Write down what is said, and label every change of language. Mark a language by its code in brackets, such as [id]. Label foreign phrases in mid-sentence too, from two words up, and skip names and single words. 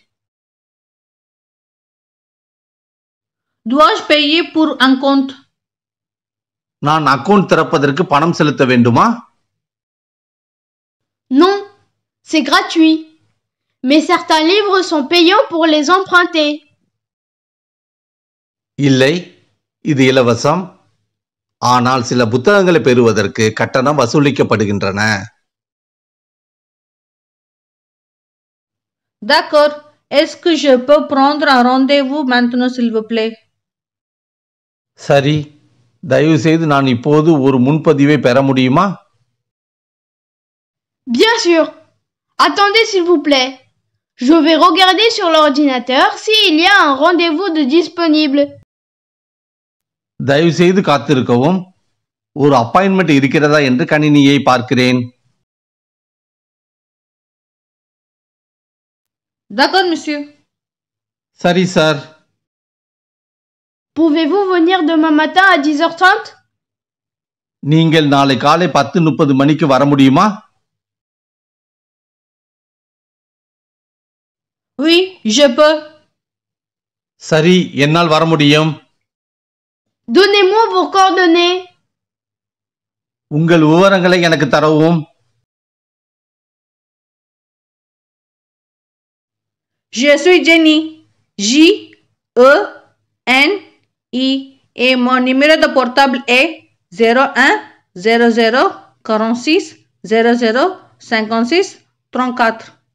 [fr] Dois-je payer pour un compte? [ta] நான் அக்கவுண்ட் திறப்பதற்கு பணம் செலுத்த வேண்டுமா? [fr] Non, c'est gratuit. Mais certains livres sont payants pour les emprunter. [ta] இல்லை, இது இலவசம். ஆனால் சில புத்தகங்களை பெறுவதற்கு கட்டணம் வசூலிக்கப்படுகின்றன. [fr] D'accord. Est-ce que je peux prendre un rendez-vous maintenant, s'il vous plaît? [ta] சரி, தயவு செய்து நான் இப்போது ஒரு முன்பதிவை பெற முடியுமா? [fr] Bien sûr. Attendez s'il vous plaît. Je vais regarder sur l'ordinateur s'il y a un rendez-vous de disponible. [ta] தயவு செய்து காத்திருக்கவும். ஒரு அப்பாயின்மெண்ட் இருக்கிறதா என்று கணினியை பார்க்கிறேன். [fr] D'accord, monsieur. [ta] சரி சார். [fr] Pouvez-vous venir demain matin à 10h30? [ta] நீங்கள் நாளை காலை 10:30 மணிக்கு வர முடியுமா? [fr] Oui, je peux. [ta] சரி, என்னால் வர முடியும். [fr] Donnez-moi vos coordonnées. [ta] உங்கள் விவரங்களை எனக்கு தரவும். [fr] Je suis Jenny. J-E-N-I. Et mon numéro de portable est 01 00 46 00 56 34.